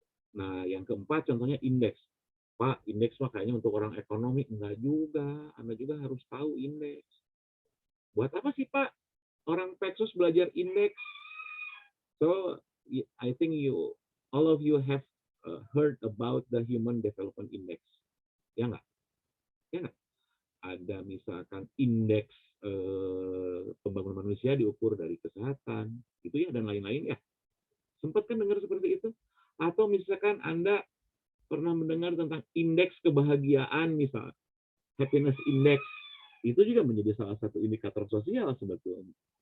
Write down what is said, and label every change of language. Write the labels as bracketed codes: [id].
[id] Nah, yang keempat contohnya indeks. Pak, indeks mah kayaknya untuk orang ekonomi. Enggak juga. Anda juga harus tahu indeks. Buat apa sih, Pak? Orang Peksos belajar indeks. [en] So, I think all of you have heard about the Human Development Index. [id] Ya nggak? Ya nggak? Ada misalkan indeks pembangunan manusia diukur dari kesehatan. Gitu ya, dan lain-lain ya. Sempat kan dengar seperti itu? Atau misalkan Anda pernah mendengar tentang indeks kebahagiaan misalnya, [en] happiness index, [id] itu juga menjadi salah satu indikator sosial sebetulnya.